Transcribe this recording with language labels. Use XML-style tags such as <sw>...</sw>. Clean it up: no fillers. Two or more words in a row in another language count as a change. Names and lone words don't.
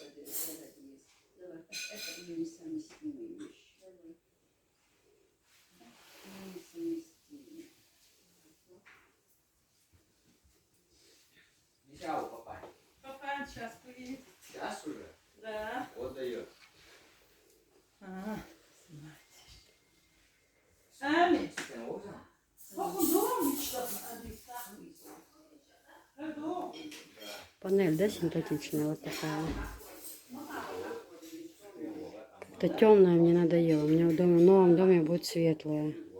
<ru>Нельзя у папа. Папа сейчас приедет. Сейчас уже? Да. Вот дает. Ами.</ru> <tr>Sen o zaman.</tr> <ru>Похудом что-то. Похудом. Панель, да, симпатичная, вот такая. Это темная мне надоело. У меня в новом доме будет светлая.</ru>